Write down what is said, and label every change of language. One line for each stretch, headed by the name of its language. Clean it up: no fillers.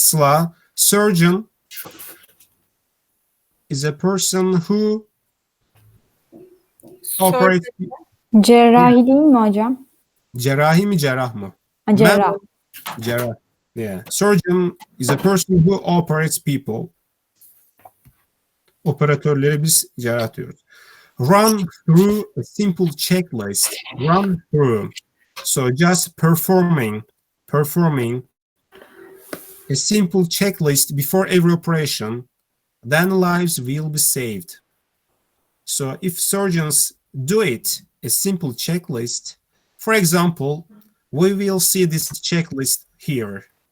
English: Sıla, surgeon is a person who operates.
Turkish: Cerrahi değil mi hocam? Cerrahi mi cerrah mı? Ha, cerrah. Cerrah. Yeah.
English: Surgeon is a person who operates people.
Turkish: Operatörleri biz cerrah diyoruz.
English: Run through a simple checklist. Run through. So just performing a simple checklist before every operation, then lives will be saved. So if surgeons do it, a simple checklist, for example, we will see this checklist here.